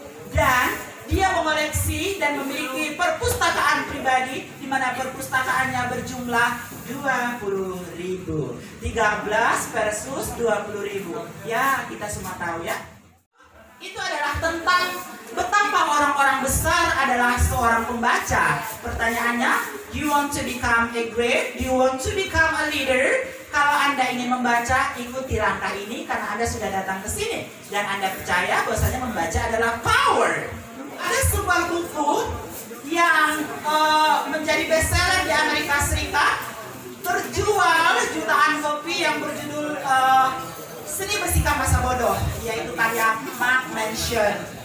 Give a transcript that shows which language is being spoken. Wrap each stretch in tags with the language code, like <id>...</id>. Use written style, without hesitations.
<id>Dan dia mengoleksi dan memiliki perpustakaan pribadi, di mana perpustakaannya berjumlah 20.000. 13 versus 20.000. Ya, kita semua tahu ya. Itu adalah tentang betapa orang-orang besar adalah seorang pembaca. Pertanyaannya,</id> <en>do you want to become a great? Do you want to become a leader?</en> <id>Kalau Anda ingin membaca, ikuti langkah ini karena Anda sudah datang ke sini. Dan Anda percaya bahwasanya membaca adalah power. Ada sebuah buku yang menjadi bestseller di Amerika Serikat, terjual jutaan kopi, yang berjudul Seni Bersikap Masa Bodoh, yaitu karya Mark Manson.</id>